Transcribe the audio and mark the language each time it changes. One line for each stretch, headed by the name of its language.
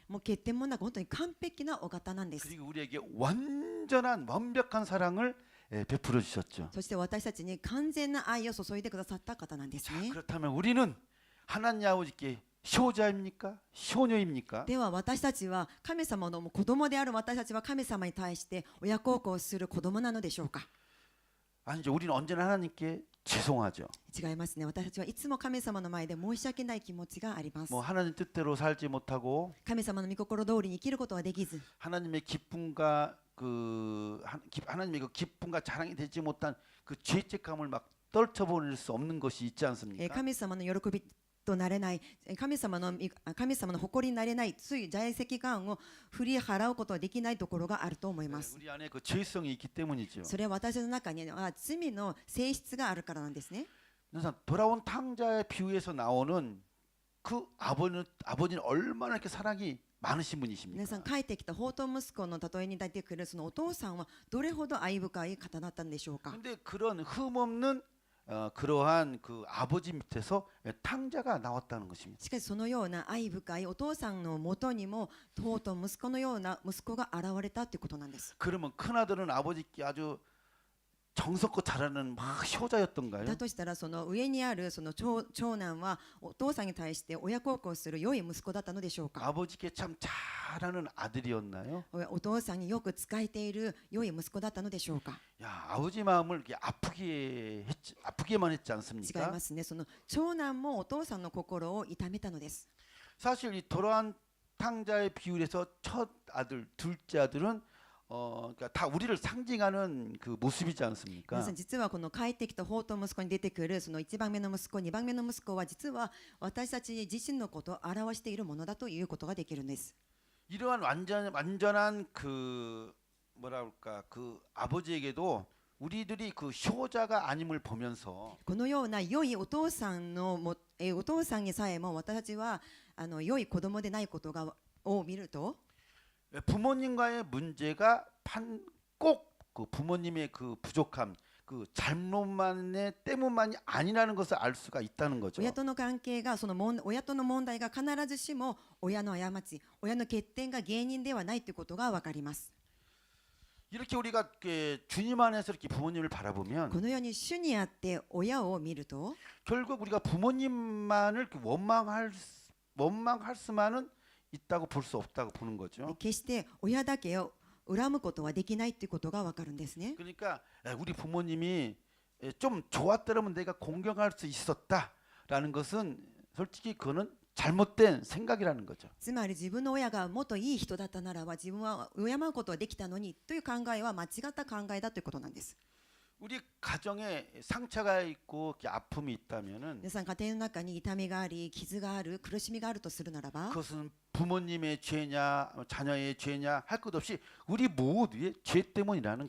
Japanese: もう欠点もなく本当に完璧なお方なんです。
Korean: 그리고 우리에게 완전한 완벽한 사랑을 베풀어 주셨죠.
Japanese: そして私たちに完全な愛を注いでくださった方なんです
Korean: 자,
Japanese: ね。
Korean: 그렇다면 우리는 하나님 아버지께 효자입니까? 효녀입니까?
Japanese: では私たちは神様の子供である私たちは神様に対して親孝行する子供なのでしょうか？
Korean: 아니죠. 우리는 언제나 하나님께 죄송하죠.
Japanese: 違いますね。私たちはいつも神様の前で申し訳ない気持ちがあります。
Korean: 뭐 하나님 뜻대로 살지 못하고
Japanese: 神様の御心通りに生きることはできず、
Korean: 하나님의 기쁨과 하나님의 그 기쁨과 자랑이 되지 못한 그 죄책감을 막 떨쳐버릴 수 없는 것이 있지 않습니까?
Japanese: 神様の喜びとなれない、神様の誇りになれない、つい在籍感を振り払うことはできないところがあると思います。
Korean: 우리 안에 그 죄성이 있기 때문이죠.
Japanese: それは私の中には罪の性質があるからなんですね。
Korean: 그래서 돌아온 탕자의 비유에서 나오는 그 아버지는 얼마나 이렇게 사랑이 많으신
Japanese: 皆さん、
Korean: 분이십니까?
Japanese: 帰ってきた放蕩息子の例えに出てくるそのお父さんはどれほど愛深い方だったんでしょうか。
Korean: 근데 그런 흠 없는 그러한 그 아버지 밑에서 탕자가 나왔다는 것입니다.
Japanese: しかしそのような愛深いお父さんのもとにもとうとう息子のような息子が現れたということなんです。
Korean: 그러면 큰 아들은 아버지께 아주 정성껏 잘하는 막 효자였던가요?
Japanese: だとしたらその上にあるその長男はお父さんに対して親孝行する良い息子だったのでしょうか。
Korean: 아버지께 참 잘하는 아들이었나요?
Japanese: お父さんによく仕えている良い息子だったのでしょうか。
Korean: 야, 아버지 마음을 이렇게 아프게만 했지
Japanese: 違い
Korean: 않습니까?
Japanese: ますね。その長男もお父さんの心を痛めたのです。
Korean: 사실 이 돌아온 탕자의 비율에서 첫 아들, 둘째 아들은 그러니까 다 우리를 상징하는 그 모습이지
Japanese: 皆
Korean: 않습니까?
Japanese: さん、実はこの帰ってきた放蕩息子に出てくるその1番目の息子、2番目の息子は実は私たち自身のことを表しているものだということができるんです。
Korean: 이러한 완전한 그 뭐라 그럴까 그 아버지에게도 우리들이 그 효자가 아님을 보면서
Japanese: このような良いお父さんお父さんにさえも私たちは良い子供でないことを見ると、
Korean: 부모님과의 문제가 꼭 그 부모님의 그 부족함 그 잘못만의 때문만이 아니라는 것을 알 수가 있다는 거죠.
Japanese: 親との関係が親との問題が必ずしも親の過ち、親の欠点が原因ではないということが分かります。
Korean: 이렇게 우리가 주님 안에서 이렇게 부모님을 바라보면
Japanese: このように主にあって親を見ると
Korean: 결국 우리가 부모님만을 원망할 수만은 있다고 볼 수 없다고 보는 거죠.
Japanese: 決して親だけを恨むことはできないということが分かるんですね。
Korean: 그러니까 우리 부모님이 좀 좋았더라면 내가 공경할 수 있었다라는 것은 솔직히 그거는 잘못된 생각이라는 거죠.
Japanese: つまり自分の親がもっといい人だったならば自分は敬うことはできたのにという考えは間違った考えだということなんです。
Korean: 우리 가정에 상처가 있고 이렇게 아픔이 있다면은
Japanese: 皆さん家庭の中に痛みがあり傷がある苦しみがあるとするならば
Korean: 그것은 부모님의 죄냐 자녀의 죄냐 할 것 없이 우리 모두의 죄 때문이라는